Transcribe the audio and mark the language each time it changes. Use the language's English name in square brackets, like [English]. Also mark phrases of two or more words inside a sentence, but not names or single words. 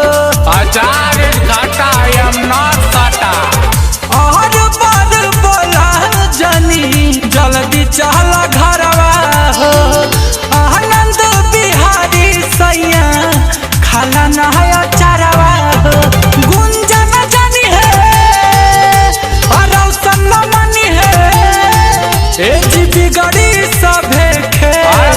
[English] अचार is खट्टा, I am not खट्टा। [Bhojpuri] और बार बोला जनी जल्दी चल घरवा हो आनंद बिहारी सैया खाला ना अचारवा हो। गुंजन जानी है और रौशन मनी है बिगड़ी सभे खेल